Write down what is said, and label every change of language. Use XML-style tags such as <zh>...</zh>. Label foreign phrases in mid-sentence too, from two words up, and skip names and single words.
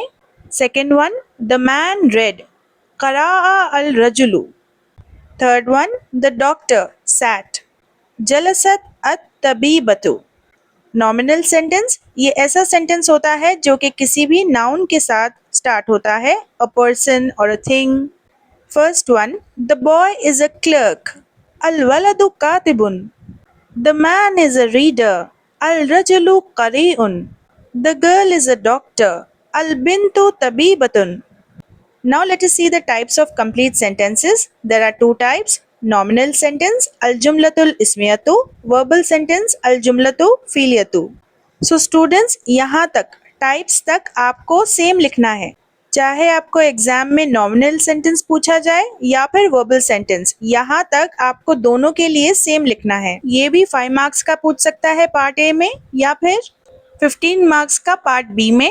<en>second one, the man read</en> <ar>قرأ الرجل.</ar> <en>third one, the doctor sat</en> <ar>جلست الطبيبة.</ar> <en>nominal sentence</en> <hi>ये ऐसा सेंटेंस होता है जो कि किसी भी नाउन के साथ स्टार्ट होता है,</hi> <en>a person</en> <hi>और</hi> <en>a thing. First one, the boy is a clerk.</en> <ar>الولد كاتب.</ar> <en>The man is a reader.</en> <ar>الرجل قارئ.</ar> <en>The girl is a doctor.</en> <ar>البنت طبيبة.</ar> <en>Now let us see the types of complete sentences. There are two types. Nominal sentence,</en> <ar>الجملة الاسمية.</ar> <en>Verbal sentence,</en> <ar>الجملة الفعلية.</ar> <en>So students,</en> <hi>यहाँ तक टाइप्स तक आपको सेम लिखना है. चाहे आपको एग्जाम में</hi> <en>nominal sentence</en> <hi>पूछा जाए या फिर</hi> <en>verbal sentence,</en> <hi>यहाँ तक आपको दोनों के लिए सेम लिखना है. ये भी 5 मार्क्स का पूछ सकता है</hi> <en>part A</en> <hi>में या फिर 15 मार्क्स का</hi> <en>part B</en> <hi>में.</hi>